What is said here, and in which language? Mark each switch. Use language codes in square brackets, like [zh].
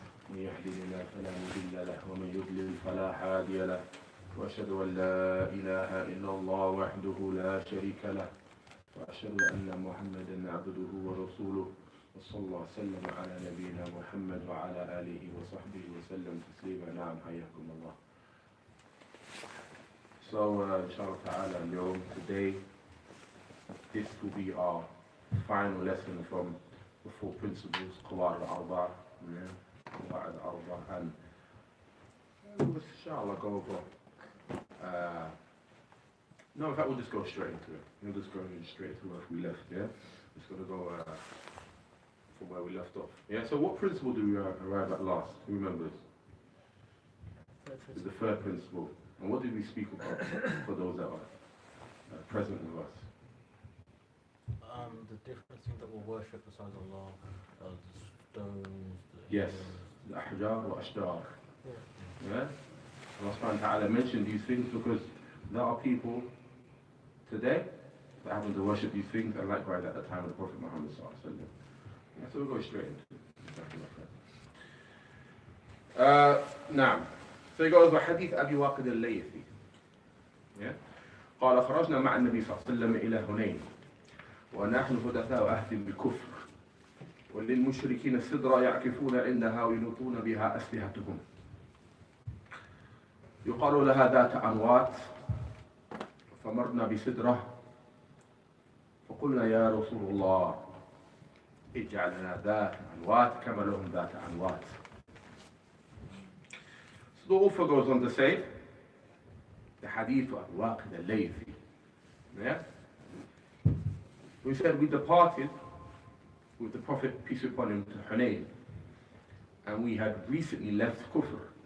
[ar] من يهده الله فلا مضل له ومن يضلل فلا هادي له وأشهد أن لا إله إلا الله وحده لا شريك له وأشهد أن محمدا عبده ورسوله وصلى الله وسلم على نبينا محمد وعلى آله وصحبه وسلم تسليما. نعم حياكم الله. [en] So inshallah ta'ala اليوم today this will be our final lesson from the four principles قواعد الأربعة. قواعد الأربعة, and we'll inshallah go over no, in fact we'll just go straight into it. We'll just go straight to where we left, yeah? Just gonna go from where we left off. Yeah, so what principle do we arrive at last? Who remembers? It's the third principle. And what did we speak about for those that are present with us? The different things that we'll worship besides Allah, the stones. Yes, the ahjar wa ashtar. Yeah? Allah subhanahu wa ta'ala mentioned these things because there are people today that happen to worship these things, and likewise at the time of the Prophet Muhammad sallallahu alaihi wasallam. Yeah, so we'll go straight into it. [ar] نعم. So he goes بحديث أبي واقد الليثي. [en] Yeah. [ar] قال خرجنا مع النبي صلى الله عليه وسلم إلى هنين ونحن حدثاء عهد بالكفر وللمشركين السدرة يعكفون عندها وينوطون بها أسلحتهم يقال لها ذات أنواط فمرنا بسدرة فقلنا يا رسول الله اجعل لنا ذات أنواط كما لهم ذات أنواط. [en] So the author goes on to say the hadith of Waqid al-Laythi. Yeah? We said we departed with the Prophet, peace be upon him, to Hunayn, and we had recently left Kufr.